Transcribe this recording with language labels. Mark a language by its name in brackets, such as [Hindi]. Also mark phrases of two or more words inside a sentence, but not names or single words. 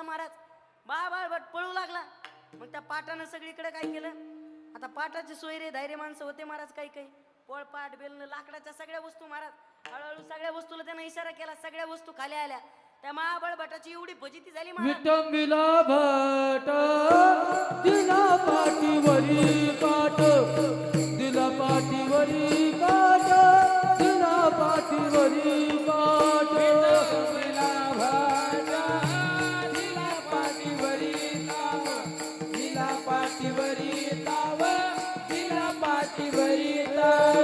[Marathi] महाराज महाबळभट पळू लागला. मग त्या पाटानं सगळीकडे काय केलं, आता पाटाचे सोयरे धैर्य माणसं होते महाराज, काही काही पोळपाट बेलणं लाकडाच्या सगळ्या वस्तू, महाराज हळूहळू सगळ्या वस्तूला त्यानं इशारा केला. सगळ्या वस्तू खाली आल्या. त्या महाबळभटाची एवढी फजिती झाली महाराज. विटंबिला भट दिला पाठीवरी पाट, दिला पाठीवरी पाट, दिला पाठीवरी पाट. विटंबिला भट दिला पाठीवरी ताव, दिला पाठीवरी ताव, दिला पाठीवरी ताव.